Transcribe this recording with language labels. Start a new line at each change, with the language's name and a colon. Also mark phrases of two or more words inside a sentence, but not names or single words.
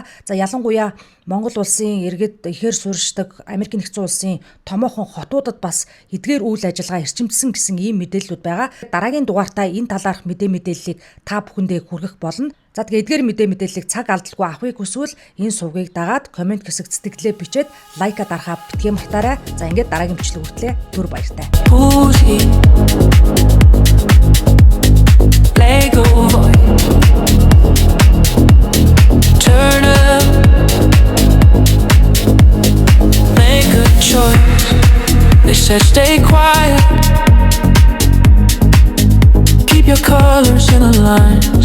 Mongolian: За ялангуяа Монгол улсын иргэд ихээр суурьшдаг Америкийн нэгдсэн улсын томоохон хотуудад бас эдгээр үйл ажиллагаа эрчимжсэн гэсэн ийм мэдээллүүд байгаа. Дараагийн дугаартаа энэ талаарх мэдээллийг та бүхэндээ хүргэх болно. За тэгээ эдгээр мэдээллийг цаг алдалгүй авахыг хүсвэл энэ сувгийг дагаад комент хэсэгт сэтгэлээ бичээд лайка дарахаа битгий мартаарай. За ингээд дараагийн бичлэг хүртлээ түр баяртай.
English: Turn up, make a choice. They said stay quiet, keep your colors in a line.